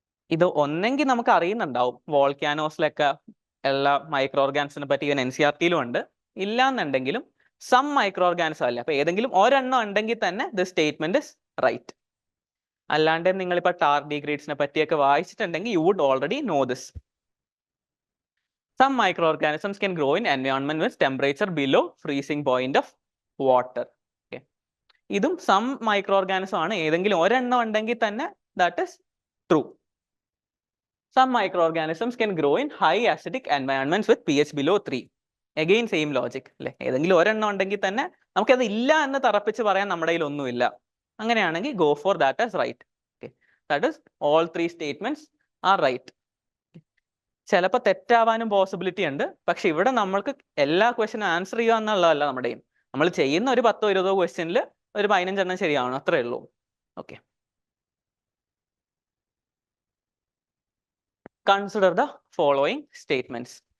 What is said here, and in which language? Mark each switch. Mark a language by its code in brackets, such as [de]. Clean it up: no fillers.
[ml] ഇത് ഒന്നെങ്കിൽ നമുക്ക് അറിയുന്നുണ്ടാവും, വോൾക്കാനോസിലൊക്കെ എല്ലാ മൈക്രോ ഓർഗാനിസത്തിനെ പറ്റി ഇവൻ NCERT-യിലും ഉണ്ട്. ഇല്ലാന്നുണ്ടെങ്കിലും സം മൈക്രോ ഓർഗാനിസം അല്ല, അപ്പൊ ഏതെങ്കിലും ഒരെണ്ണം ഉണ്ടെങ്കിൽ തന്നെ [en] The statement is right. [ml] അല്ലാണ്ട് നിങ്ങളിപ്പോ ടാർഡിഗ്രീഡ്സിനെ പറ്റിയൊക്കെ വായിച്ചിട്ടുണ്ടെങ്കിൽ [en] You would already know this. Some microorganisms can grow in environment with temperature below freezing point of water. [ml] Okay, ഇതും some microorganism ആണ്, ഏതെങ്കിലും ഒരെണ്ണം ഉണ്ടെങ്കിൽ തന്നെ [en] that is true. Some microorganisms can grow in high acidic environments with pH below 3. [ml] Again same logic അല്ലേ, ഏതെങ്കിലും ഒരെണ്ണം ഉണ്ടെങ്കിൽ തന്നെ നമുക്കത് ഇല്ല എന്ന് തറപ്പിച്ച് പറയാൻ നമ്മുടെ കയ്യിൽ ഒന്നുമില്ല. അങ്ങനെയാണെങ്കിൽ [en] go for that as right. Okay, that is all 3 statements are right. [ml] ചിലപ്പോൾ തെറ്റാവാനും പോസിബിലിറ്റി ഉണ്ട്. പക്ഷെ ഇവിടെ നമ്മൾക്ക് എല്ലാ ക്വസ്റ്റ്യനും ആൻസർ ചെയ്യുക എന്നുള്ളതല്ല നമ്മുടെ എയിം. നമ്മൾ ചെയ്യുന്ന ഒരു 10-20 ക്വസ്റ്റ്യനിൽ ഒരു 15 എണ്ണം ശരിയാവണം, അത്രേ ഉള്ളൂ. [en] Okay, consider the following statements.